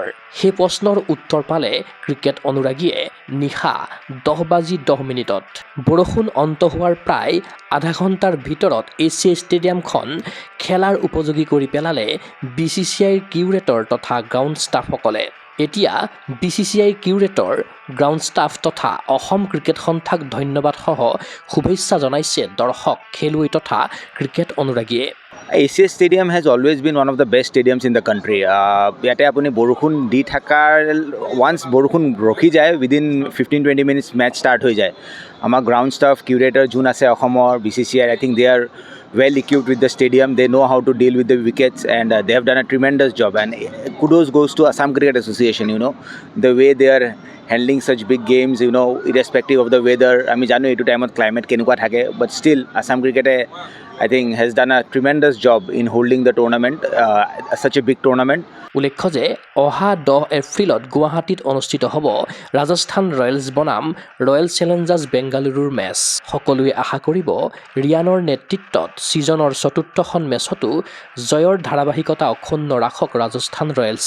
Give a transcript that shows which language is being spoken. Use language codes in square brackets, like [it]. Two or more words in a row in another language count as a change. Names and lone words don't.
[as] সেই প্ৰশ্নৰ উত্তৰ পালে ক্ৰিকেট অনুৰাগীয়ে নিশা 10:10 বৰষুণ অন্ত হোৱাৰ প্ৰায় আধা ঘণ্টাৰ ভিতৰত এছিয়া ষ্টেডিয়ামখন খেলাৰ উপযোগী কৰি পেলালে BCCIৰ কিউৰেটৰ তথা গ্ৰাউণ্ড ষ্টাফসকলে। এতিয়া BCCIৰ [en] curator, ground staff [as] তথা অসম ক্ৰিকেট সন্থাক ধন্যবাদসহ শুভেচ্ছা জনাইছে দৰ্শক, খেলুৱৈ তথা ক্ৰিকেট অনুৰাগীয়ে। [en] ACS Stadium has always been one of the best stadiums in the country. [as] ইয়াতে আপুনি বৰষুণ দি থাকাৰ once বৰষুণ ৰখি যায় [en] within 15-20 minutes match start [as] হৈ যায়। আমাৰ [en] ground staff curator [as] যোন আছে অসমৰ BCCI, [en] I think they are well equipped with the stadium. They know how to deal with the wickets and they have done a tremendous job. And kudos goes to Assam Cricket Association, the way they are handling such big games, irrespective of the weather. [as] আমি জানো এইটো টাইমত ক্লাইমেট কেনেকুৱা থাকে, [en] but still Assam Cricket I think has done a tremendous job in holding the tournament, such a big tournament. [as] উল্লেখ্য যে অহা 10 এপ্ৰিলত গুৱাহাটীত অনুষ্ঠিত হ'ব ৰাজস্থান ৰয়েলছ বনাম ৰয়েল চেলেঞ্জাৰ্ছ বেংগালুৰুৰ মেচ। সকলোৱে আশা কৰিব ৰিয়ানৰ নেতৃত্বত ছিজনৰ চতুৰ্থখন মেচতো জয়ৰ ধাৰাবাহিকতা অক্ষুণ্ণ ৰাখক ৰাজস্থান ৰয়েলছে।